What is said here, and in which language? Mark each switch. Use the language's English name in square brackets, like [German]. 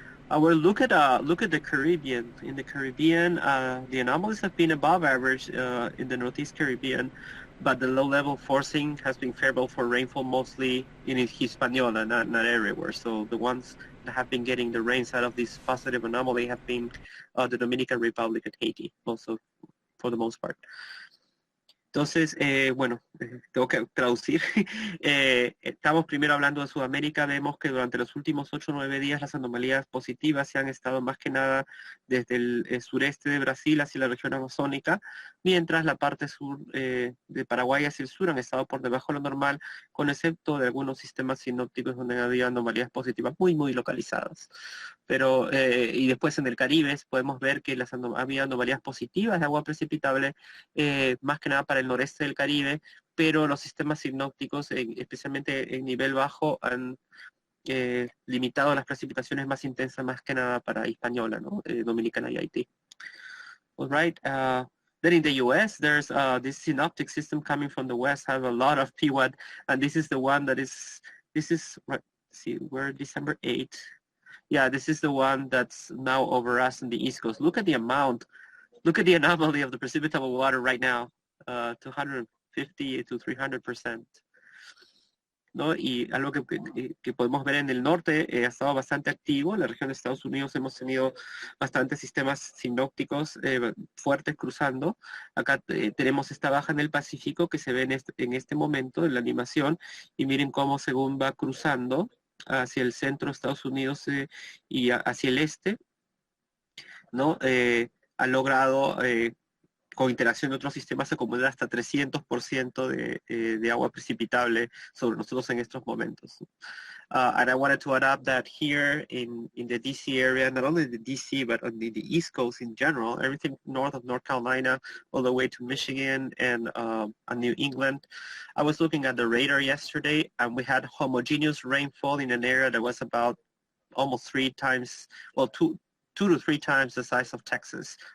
[English] We'll look at the Caribbean. In the Caribbean, the anomalies have been above average in the Northeast Caribbean, but the low-level forcing has been favorable for rainfall mostly in Hispaniola, not everywhere. So the ones that have been getting the rains out of this positive anomaly have been the Dominican Republic and Haiti, also for the most part. [Spanish] Entonces, bueno, tengo que traducir. Estamos primero hablando de Sudamérica. Vemos que durante los últimos 8 o 9 días las anomalías positivas se han estado más que nada desde el sureste de Brasil hacia la región amazónica, mientras la parte sur de Paraguay hacia el sur han estado por debajo de lo normal, con excepto de algunos sistemas sinópticos donde había anomalías positivas muy localizadas. Pero, y después en el Caribe podemos ver que había anomalías positivas de agua precipitable, más que nada para el noreste del Caribe, pero los sistemas sinópticos, especialmente en nivel bajo, han limitado las precipitaciones más intensas, más que nada para Hispaniola, ¿no? Dominicana y Haití. [English] All right. Then in the U.S., there's this synoptic system coming from the west, have a lot of PWAT, and this is the one that is, right, see, we're December 8th. Yeah, this is the one that's now over us in the East Coast. Look at the amount. Look at the anomaly of the precipitable water right now, 250 to 300%. [Spanish] ¿No? Y algo que podemos ver en el norte ha estado bastante activo. En la región de Estados Unidos hemos tenido bastantes sistemas sinópticos fuertes cruzando. Acá tenemos esta baja en el Pacífico que se ve en este momento en la animación. Y miren cómo según va cruzando hacia el centro de Estados Unidos y hacia el este, ¿no? Ha logrado con interacción de otros sistemas acumula hasta 300% de agua precipitable sobre nosotros en estos momentos. [English] And I wanted to add up that here in the DC area, not only the DC, but on the East Coast in general, everything north of North Carolina, all the way to Michigan and New England. I was looking at the radar yesterday, and we had homogeneous rainfall in an area that was about almost 3 times, well, two to three times the size of Texas.